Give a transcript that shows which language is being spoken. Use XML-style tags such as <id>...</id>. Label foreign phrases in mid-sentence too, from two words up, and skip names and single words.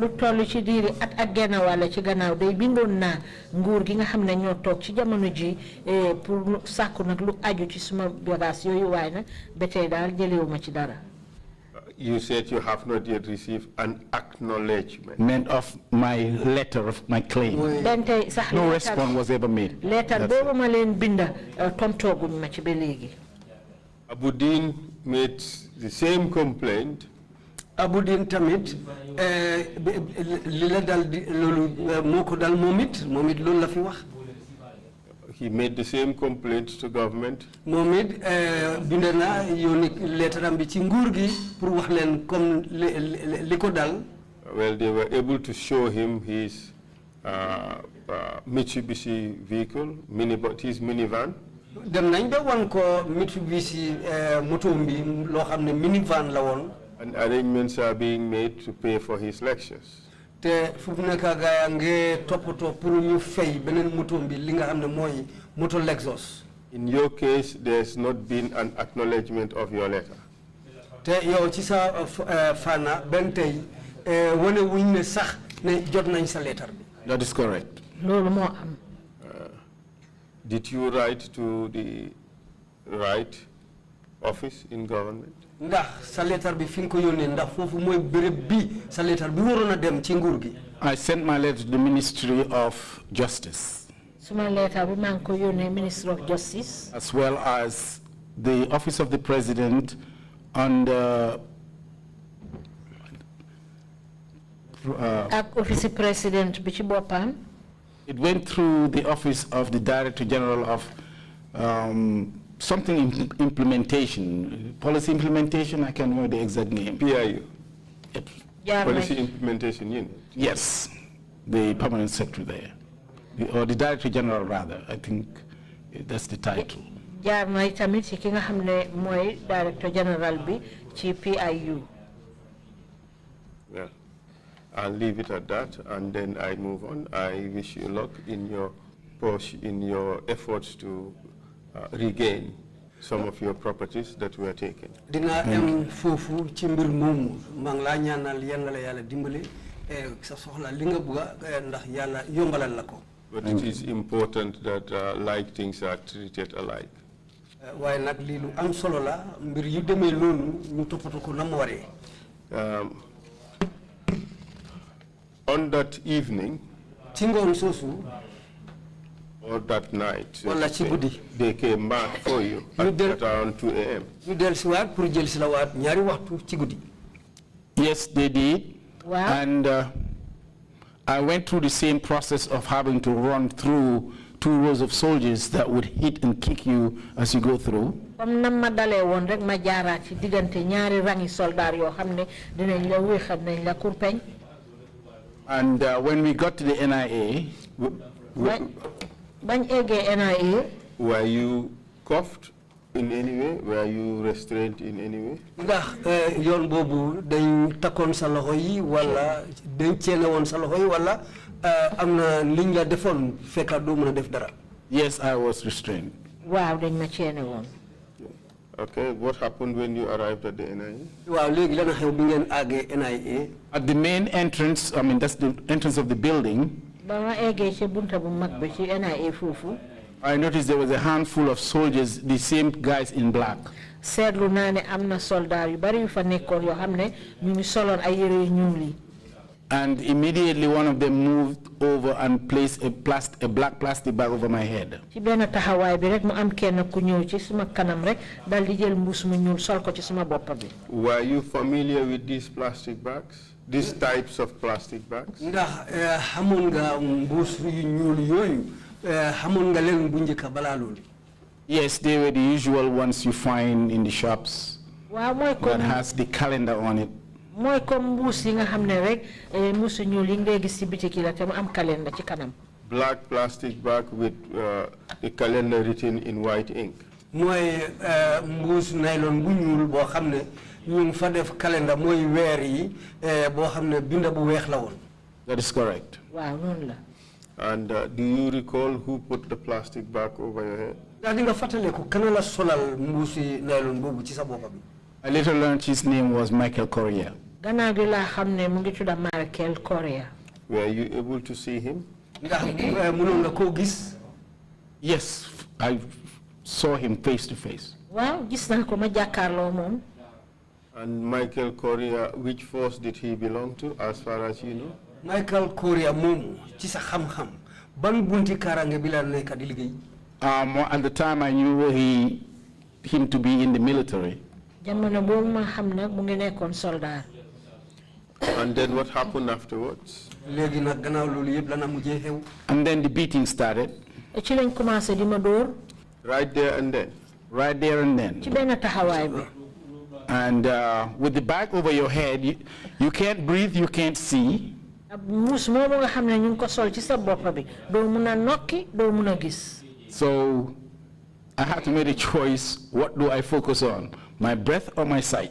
<en>You said you have not yet received an acknowledgement of my letter of my claim. No response was ever made. Abudin made the same complaint.</en> <wo>Abudin tamit lila dal moko dal momit lolu la fi wax.</wo> <en>He made the same complaint to government.</en> <wo>Momit bindana yoni letteram bi ci nguur gi pour wax len comme liko dal.</wo> <en>Well, they were able to show him his Mitsubishi vehicle, his minivan.</en> <wo>Dem nañ ba won ko Mitsubishi moto bi lo xamne minivan la won.</wo> <en>And arrangements are being made to pay for his Lexus.</en> <wo>Te fu nekk gaay nga topoto pour ñu fay benen moto bi li nga xamne moy moto Lexus.</wo> <en>In your case, there's not been an acknowledgement of your letter.</en> <wo>Te yow ci sa fana ben tay woné wuñ ne sax ne jot nañ sa lettre bi.</wo> <en>That is correct.</en> <wo>Lolu mo am.</wo> <en>Did you write to the right office in government?</en> <wo>Ndax sa lettre bi fi ko yónnee ndax fofu moy béréb bi sa lettre bi warona dem ci nguur gi.</wo> <en>I sent my letter to the Ministry of Justice.</en> <wo>Suma lettre bi man ko yónnee Ministry of Justice.</wo> <en>As well as the Office of the President and</en> <wo>Office President bi ci bopam.</wo> <en>It went through the Office of the Director General of something implementation, policy implementation, I can't remember the exact name. PIU? Yep. Policy Implementation Unit? Yes, the permanent secretary there. Or the Director General rather, I think that's the title.</en> <wo>Director General bi ci PIU.</wo> <en>Well, I'll leave it at that, and then I move on. I wish you luck in your push, in your efforts to regain some of your properties that were taken.</en> <wo>Dina am fofu ci mbir mom mang la ñaanal yalla yalla dimbali sa soxla li nga bëgg ndax Yàlla yombalal la ko.</wo> <en>But it is important that like things are treated alike.</en> <wo>Waaye nag lii lu am solo la mbir yu demee noonu ñu toppatoo ko na mu waree.</wo> <en>On that evening,</en> <wo>ci ngoon soosu</wo> <en>or that night,</en> <wo>wala ci guddi</wo> <en>they came back for you at around 2 a.m.</en> <wo>ñu dellusiwaat pour jël si la waat ñaari waxtu ci guddi.</wo> <en>Yes, they did. Wow. And I went through the same process of having to run through 2 rows of soldiers that would hit and kick you as you go through.</en> <wo>Comme nam ma dalee woon rek ma jaaraat ci diggante ñaari rangi soldaar yoo xam ne dinañ la wéexal nañ la kurpeñ.</wo> <en>And when we got to the NIA,</en> <wo>bañ eggee NIA.</wo> <en>Were you cuffed in any way? Were you restrained in any way?</en> <wo>Ndax yoon boobu dañ takkoon sa loxo yi wala dañ ceene woon sa loxo yi wala am na liñ la defoon fekka doo mën a def dara.</wo> <en>yes, I was restrained.</en> <wo>Waaw dañ ma ceene woon.</wo> <en>Okay, what happened when you arrived at the NIA?</en> <wo>Waaw léegi lan xew bi ngeen àggee NIA.</wo> <en>At the main entrance, I mean, that's the entrance of the building,</en> <wo>Ba ma eggee ci bunta bu mag bi ci NIA foofu.</wo> <en>I noticed there was a handful of soldiers, the same guys in black.</en> <wo>Seetlu naa ne am na soldaar yu bari yu fa nekkoon yoo xam ne ñu ngi soloon ay yére yu ñuul yi.</wo> <en>And immediately one of them moved over and placed a black plastic bag over my head.</en> <wo>Ci benn taxawaay bi rek mu am kenn ku ñëw ci suma kanam rek dal di jël mbuus mu ñuul sol ko ci suma bopp bi.</wo> <en>Were you familiar with these plastic bags? These types of plastic bags?</en> <wo>Ndax xamoon nga mbuus yu ñuul yooyu xamoon nga leen bu njëkk balaa loolu.</wo> <en>Yes, they were the usual ones you find in the shops.</en> <wo>Waaw mooy</wo> <en>That</en> <wo>comme</wo> <en>has the calendar on it.</en> <wo>mooy comme mbuus yi nga xam ne rek mbuusu ñuul yi ngay gis ci bitik yi la te mu am calendar ci kanam.</wo> <en>Black plastic bag with a calendar written in white ink.</en> <wo>mooy mbuus nylon bu ñuul boo xam ne ñu ngi fa def calendar mooy weer yi boo xam ne binda bu weex la woon.</wo> <en>That is correct.</en> <wo>Waaw noonu la.</wo> <en>And do you recall who put the plastic bag over your head?</en> <wo>ndax di nga fàttaleku kana la solal mbuusi nylon boobu ci sa boppa bi.</wo> <en>I later learned his name was Michael Correa.</en> <wo>Gannaaw gi laa xam ne mu ngi tudda Michael Correa.</wo> <en>Were you able to see him?</en> <wo>ndax mënoon nga koo gis.</wo> <en>Yes, I saw him face to face.</en> <wo>Waaw gis naa ko ma jàkkaarloo moom.</wo> <en>And Michael Correa, which force did he belong to, as far as you know?</en> <wo>Michael Correa moomu ci sa xam-xam ban bunti kaaraange bi la nekk di liggéey.</wo> <en>At the time I knew him to be in the military.</en> <wo>Jamono boobu ma xam nag mu ngi nekkoon soldaar.</wo> <en>And then what happened afterwards?</en> <wo>léegi nag gannaaw loolu yëpp lana mujjee xew.</wo> <en>And then the beating started.</en> <wo>Ci lañ commencé di ma dóor.</wo> <en>Right there and then? Right there and then.</en> <wo>Ci benn taxawaay bi.</wo> <en>And with the bag over your head, you can't breathe, you can't see.</en> <wo>Muus moomu nga xam ne ñu ngi ko sol ci sa bopp bi doo mun a nokki doo mun a gis.</wo> <en>So I had to make a choice. What do I focus on? My breath or my sight?</en>